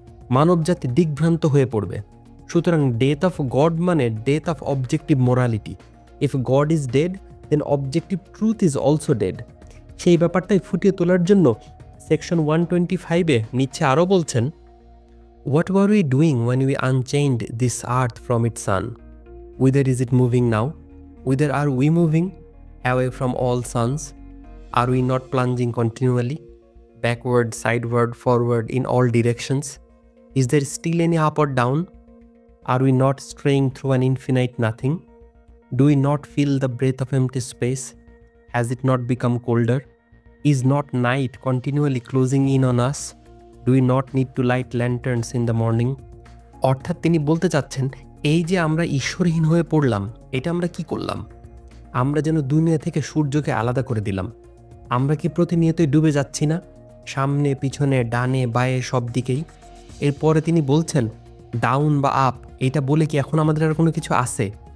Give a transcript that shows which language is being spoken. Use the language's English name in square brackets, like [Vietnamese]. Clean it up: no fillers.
[Bangla] মানবজাতি দিগ্ভ্রান্ত হয়ে পড়বে। সুতরাং ডেথ অফ গড মানে [English] Death of objective morality. If God is dead, then objective truth is also dead. [Bangla] সেই ব্যাপারটাই ফুটিয়ে তোলার জন্য সেকশন 125-এ নিচ্ছে আরও বলছেন, [English] What were we doing when we unchained this earth from its sun? Whither is it moving now? Whither are we moving? Away from all suns? Are we not plunging continually? Backward, sideward, forward, in all directions? Is there still any up or down? Are we not straying through an infinite nothing? Do we not feel the breath of empty space? Has it not become colder? Is not night continually closing in on us? Do we not need to light lanterns in the morning? [Bangla] অর্থাৎ তিনি বলতে চাচ্ছেন, এই যে আমরা ঈশ্বরহীন হয়ে পড়লাম, এটা আমরা কি করলাম? আমরা যেন দুনিয়া থেকে সূর্যকে আলাদা করে দিলাম। আমরা কি প্রতিনিয়তই ডুবে যাচ্ছি না, সামনে পিছনে ডানে বায়ে সব দিকেই? এরপরে তিনি বলছেন ডাউন বা আপ, এটা বলে কি এখন আমাদের আর কোনো কিছু আছে?